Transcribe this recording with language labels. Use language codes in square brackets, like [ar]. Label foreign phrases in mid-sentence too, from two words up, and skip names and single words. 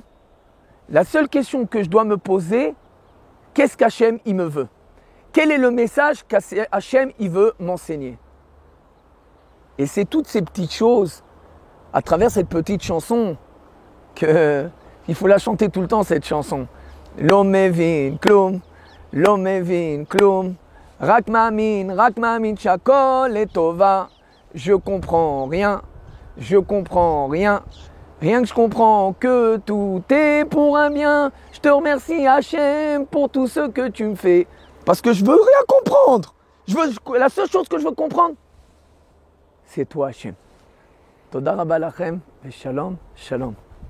[fr] La seule question que je dois me poser, qu'est-ce qu'Hachem il me veut? Quel est le message qu'Hachem il veut m'enseigner? Et c'est toutes ces petites choses, à travers cette petite chanson, qu'il faut la chanter tout le temps, cette chanson. [he] לא מבין כלום, לא מבין כלום. רק מאמין שהכל לטובה. [fr] Je comprends rien, rien que je comprends que tout est pour un bien. Je te remercie Hachem pour tout ce que tu me fais. Parce que je veux rien comprendre. La seule chose que je veux comprendre, c'est toi Hachem. [he] תודה רבה לכם ושלום, שלום.